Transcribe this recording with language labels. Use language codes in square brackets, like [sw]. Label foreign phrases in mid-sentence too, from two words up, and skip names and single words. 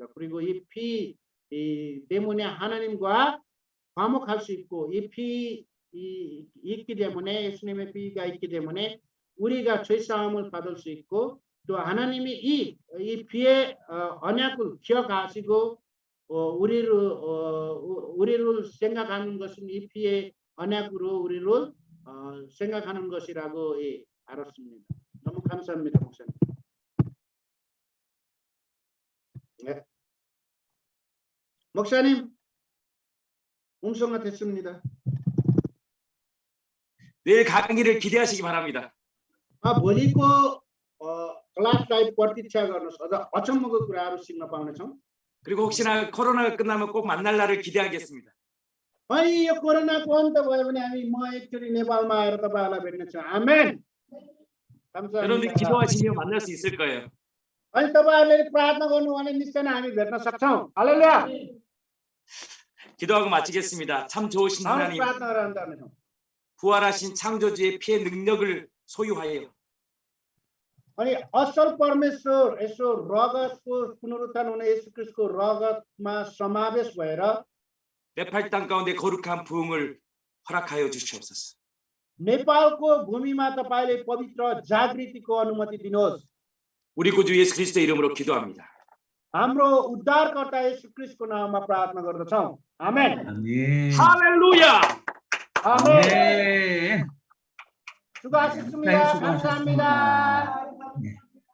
[ko] 그리고 이 피 때문에 하나님과 화목할 수 있고 이 피 있기 때문에 예수님의 피가 있기 때문에 우리가 죄 사함을 받을 수 있고 또 하나님이 이 피의 언약을 기억하시고 우리를 생각하는 것은 이 피의 언약으로 우리를 생각하는 것이라고 알았습니다. 너무 감사합니다, 목사님. 네. 목사님, 음성화 됐습니다. 내일 강의를 기대하시기 바랍니다. [ne] भोलिको क्लासलाई प्रतीक्षा गर्नुहोस्, अझ अचम्मको कुराहरू सिक्न पाउनेछौँ। [ko] 그리고 혹시나 코로나가 끝나면 꼭 만날 날을 기대하겠습니다. [ne] अनि यो कोरोनाको अन्त भयो भने म एकचोटि नेपालमा आएर तपाईँहरूलाई भेट्नेछु। आमेन. [ko] 여러분들이 기도하시면 만날 수 있을 거예요. [ne] अनि तपाईँहरूले प्रार्थना गर्नु भने निश्चय नै हामी भेट्न सक्छौँ। हालेलुया. [ko] 기도하고 마치겠습니다. 참 좋으신 하나님, [ne] प्रार्थना गरेर अन्त गर्नेछौँ। [ko] 부활하신 창조주의 피의 능력을 소유하여 [ne] अनि असल परमेश्वर यसो रगतको पुनरुत्थान हुने येशू ख्रीष्टको रगतमा समावेश भएर [ko] 네팔 땅 가운데 거룩한 부흥을 허락하여 주시옵소서. [ne] नेपालको भूमिमा तपाईँले पवित्र जागृतिको अनुमति दिनुहोस्। [ko] 우리 구주 예수 그리스도의 이름으로 기도합니다. [ne] हाम्रो उद्धारकर्ता येशू ख्रीष्टको नाममा प्रार्थना गर्दछौँ। आमेन. [ko] 아멘. 할렐루야. 아멘. 수고하셨습니다. 수고하셨습니다. 감사합니다. 네.